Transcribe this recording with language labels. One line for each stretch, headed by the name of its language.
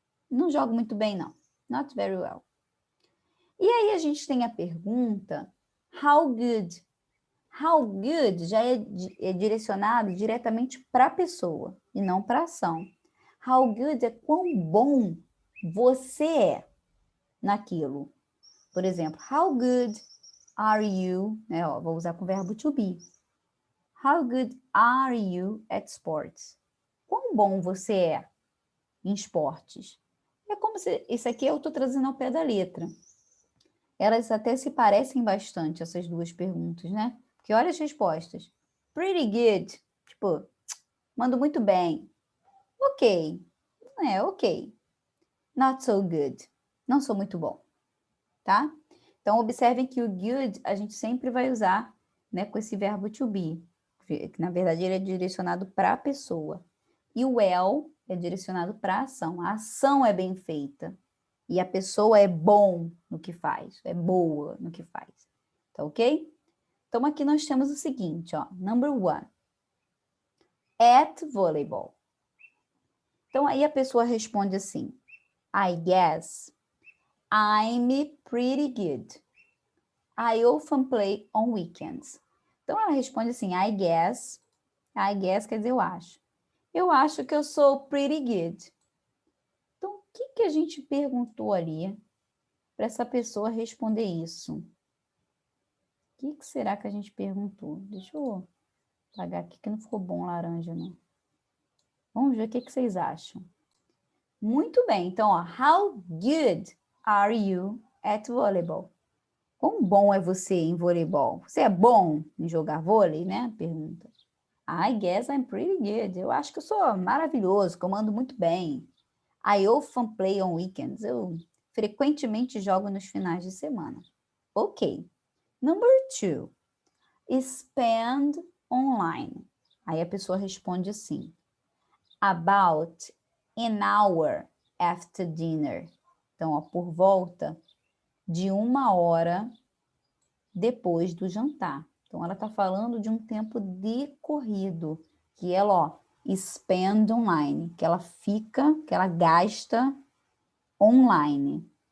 Portuguese: Não jogo muito bem, não.
English: Not very well.
Portuguese: E aí a gente tem a pergunta,
English: how good? How good
Portuguese: já é direcionado diretamente para a pessoa e não para a ação.
English: How good
Portuguese: é quão bom você é naquilo. Por exemplo,
English: how good are you?
Portuguese: Vou usar com o verbo to be.
English: How good are you at sports?
Portuguese: Quão bom você é em esportes? É como se... Isso aqui eu estou trazendo ao pé da letra. Elas até se parecem bastante, essas duas perguntas, né? Porque olha as respostas.
English: Pretty good.
Portuguese: Tipo, mando muito bem. Ok. Ok.
English: Not so good.
Portuguese: Não sou muito bom. Tá? Então, observem que o good a gente sempre vai usar, né, com esse verbo to be. Que, na verdade, ele é direcionado para a pessoa. E o well é direcionado para a ação. A ação é bem feita. E a pessoa é bom no que faz, é boa no que faz. Tá ok? Então, aqui nós temos o seguinte, ó.
English: Number 1. At volleyball.
Portuguese: Então, aí a pessoa responde assim.
English: I guess I'm pretty good. I often play on weekends.
Portuguese: Então, ela responde assim,
English: I guess. I guess
Portuguese: quer dizer eu acho. Eu acho que eu sou
English: pretty good.
Portuguese: Então, o que a gente perguntou ali para essa pessoa responder isso? O que será que a gente perguntou? Deixa eu apagar aqui que não ficou bom laranja, não. Vamos ver o que vocês acham. Muito bem, então, ó,
English: how good are you at volleyball?
Portuguese: Quão bom é você em voleibol? Você é bom em jogar vôlei, né? Pergunta.
English: I guess I'm pretty good.
Portuguese: Eu acho que eu sou maravilhoso, comando muito bem.
English: I often play on weekends.
Portuguese: Eu frequentemente jogo nos finais de semana. Ok.
English: Number 2. Spend online.
Portuguese: Aí a pessoa responde assim.
English: About an hour after dinner.
Portuguese: Então, ó, por volta de 1 hora depois do jantar. Então, ela está falando de um tempo decorrido, que ela, ó,
English: spend online,
Portuguese: que ela fica, que ela gasta online.